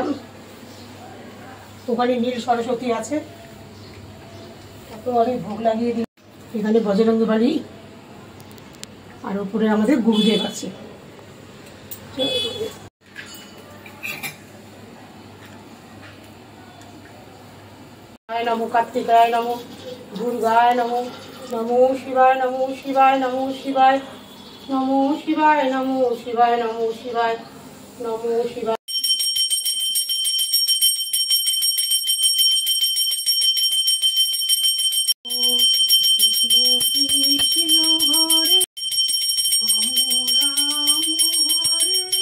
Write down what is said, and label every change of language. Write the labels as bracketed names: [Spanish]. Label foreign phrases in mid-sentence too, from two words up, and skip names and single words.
[Bangla] ওখানে নীল সরস্বতী আছে, তাকেও আমি ভোগ লাগিয়ে দিই। এখানে বজরঙ্গী বালি, আর উপরে আমাদের গুরুদেব আছে। [Sanskrit] নমো কার্তিকায় নমো, দুর্গায় নমো, নমো শিবায়, নমো শিবায়, নমো শিবায়, নমো শিবায়, নমো শিবায়, নমো শিবায়, নমো শিবায়। কৃষ্ণ কৃষ্ণ হরে রাম রাম হরে।